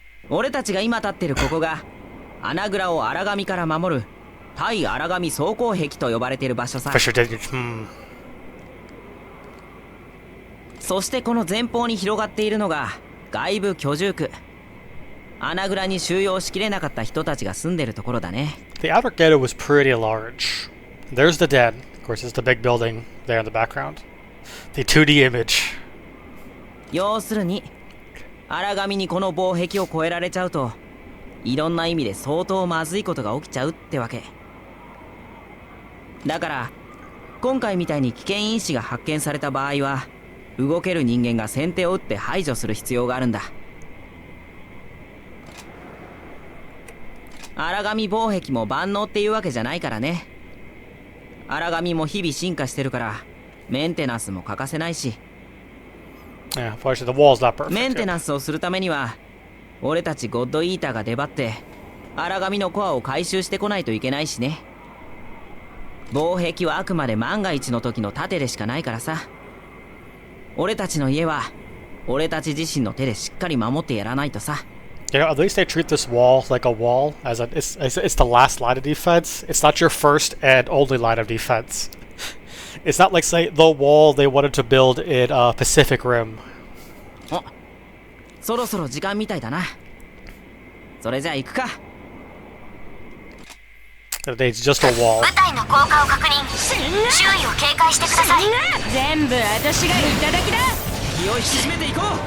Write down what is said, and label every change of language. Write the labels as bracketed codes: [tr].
[ja] 俺たちが今立ってるここが穴蔵を荒神から守る対荒神装甲壁と呼ばれている場所さ。そしてこの前方に広がっているのが外部居住区。穴蔵に収容しきれなかった人たちが住んでるところだね。 [en] The outer ghetto was pretty large. There's the den. Of course, there's the big building there in the background. The 2D image. [ja] 要するに荒神にこの防壁を越えられちゃうといろんな意味で相当まずいことが起きちゃうってわけだから、今回みたいに危険因子が発見された場合は動ける人間が先手を打って排除する必要があるんだ。荒神防壁も万能っていうわけじゃないからね。荒神も日々進化してるからメンテナンスも欠かせないし、 [en] Yeah, unfortunately, the wall's not perfect. [ja] メンテナンスをするためには俺たちゴッドイーターが出張って荒神のコアを回収してこないといけないしね。防壁はあくまで万が一の時の盾でしかないからさ。俺たちの家は俺たち自身の手でしっかり守ってやらないとさ。 [en] You know, at least they treat this wall like a wall, as it's the last line of defense. It's not your first and only line of defense. It's not like, say, the wall they wanted to build in Pacific Rim. [ja] お、そろそろ時間みたいだな。それじゃあ行くか。 [en] It's just a wall. [ja] 部隊の降下を確認。周囲を警戒してください。全部私がいただきだ。気を引き締めていこう。